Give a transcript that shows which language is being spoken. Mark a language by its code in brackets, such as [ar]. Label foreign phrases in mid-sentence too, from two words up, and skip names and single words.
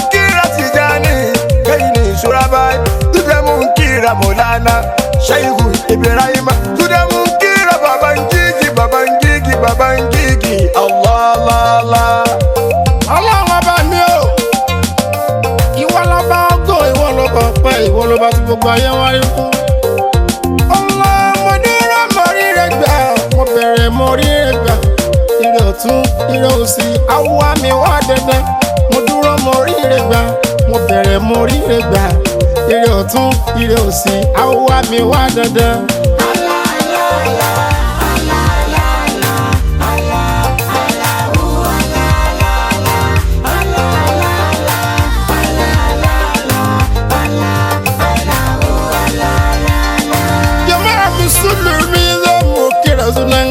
[ha] kira Tijani kai ni shurabai tuda mun kira Maulana Shehu Ibrahim tuda mun kira baban gigi Allah la la [yo] Allah wa ba mi o ìwọ ló bá ògo ìwọ ló bá ọpẹ́ ìwọ ló bá tí gbogbo ayé wá rí fún Allah mo dúró mo ríre gbà mo bẹ̀rẹ̀ mo ríre gbà ire ọ̀tún ire òsì awúwá mi wá dẹ́dẹ́ mo dúró mo ríre gbà mo bẹ̀rẹ̀ mo ríre gbà ire ọ̀tún ire òsì awúwá mi wá dẹ́dẹ́. [ha] Jama'a musulmi zo mu kira sunan